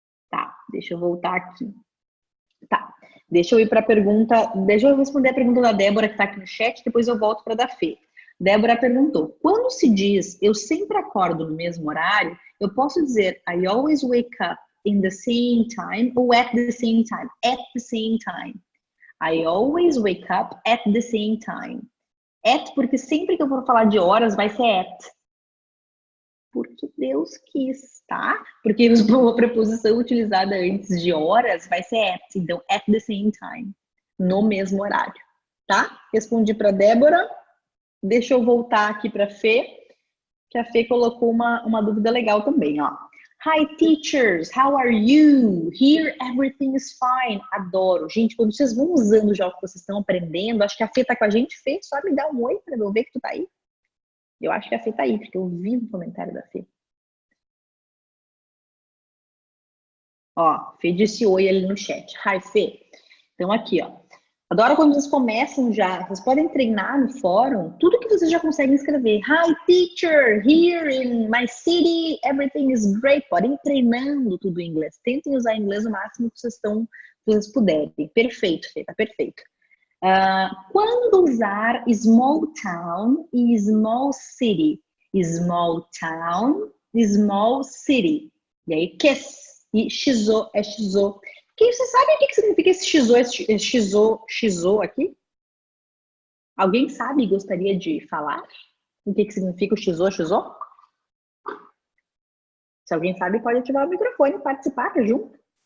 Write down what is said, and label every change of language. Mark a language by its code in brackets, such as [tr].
[pt] Tá, deixa eu voltar aqui. Tá, deixa eu ir para a pergunta. Deixa eu responder a pergunta da Débora que tá aqui no chat, depois eu volto para a da Fê. Débora perguntou: quando se diz eu sempre acordo no mesmo horário, eu posso dizer [en] I always wake up in the same time [pt] ou [en] at the same time? At the same time. I always wake up at the same time. [pt] At, porque sempre que eu for falar de horas, vai ser at. Porque Deus quis, tá? Porque a preposição utilizada antes de horas vai ser at. Então, [en] at the same time. [pt] No mesmo horário, tá? Respondi para Débora. Deixa eu voltar aqui para a Fê, que a Fê colocou uma dúvida legal também, ó. [en] Hi, teachers, how are you? Here, everything is fine. [pt] Adoro. Gente, quando vocês vão usando já o que vocês estão aprendendo, acho que a Fê tá com a gente. Fê, só me dá um oi para eu ver que tu tá aí. Eu acho que a Fê tá aí, porque eu vi no comentário da Fê. Ó, Fê disse oi ali no chat. Hi, Fê. Então, aqui, ó. Adoro quando vocês começam já, vocês podem treinar no fórum, tudo que vocês já conseguem escrever. [en] Hi, teacher, here in my city, everything is great. [pt] Podem ir treinando tudo em inglês. Tentem usar inglês o máximo que vocês puderem. Perfeito, Fê, tá perfeito. Quando usar small town e small city? Small town small city. E aí, kiss. E shizo é shizo. Você sabe o que significa esse shizo aqui? Alguém sabe e gostaria de falar o que significa o shizo? Se alguém sabe, pode ativar o microfone e participar, tá junto?